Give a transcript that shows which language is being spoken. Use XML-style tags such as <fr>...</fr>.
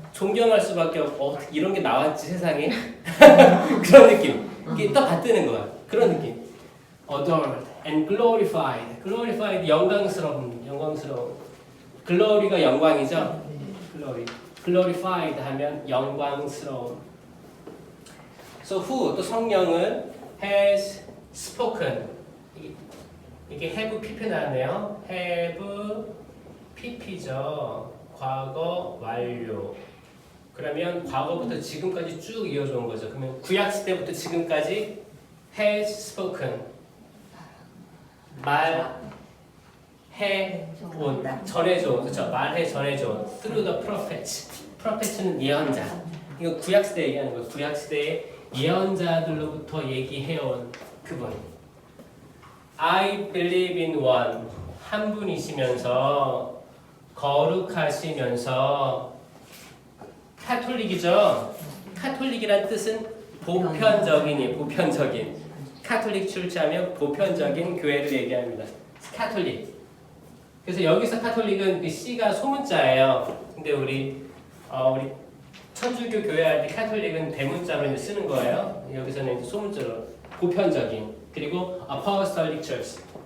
<ko>존경할 수밖에 없고 이런 게 나왔지 세상에. 그런 느낌. 이게 또 받드는 거야. 그런 느낌.</ko> <en>adored and glorified.</en> <ko>glorified 영광스러운. glory가 영광이죠. glory. glorified 하면 영광스러운.</ko> <en>So who</en> <ko>또 성령은</ko> <en>has spoken.</en> <ko>이게 have pp 나왔네요. have pp죠. 과거 완료. 그러면 과거부터 지금까지 쭉 이어져 온 거죠. 그러면 구약 시대부터 지금까지</ko> <en>has spoken.</en> <ko>말해 온, 전해줘 온. 그렇죠. 말해 전해줘 온.</ko> <en>through the prophets.</en> <ko>prophet는 예언자. 이거 구약 시대 얘기하는 거예요. 구약 시대의 예언자들로부터 얘기해온 그분.</ko> <en>I believe in one.</en> <ko>한 분이시면서 거룩하시면서 카톨릭이죠. 카톨릭이란 뜻은 보편적인이에요. 보편적인. 카톨릭 출자하면 보편적인 교회를 얘기합니다. 카톨릭. 그래서 여기서 카톨릭은 그 C가 소문자예요. 근데 우리 천주교 교회 할 때 카톨릭은 대문자로 이제 쓰는 거예요. 여기서는 이제 소문자로 보편적인. 그리고</ko> <en>apostolic church.</en>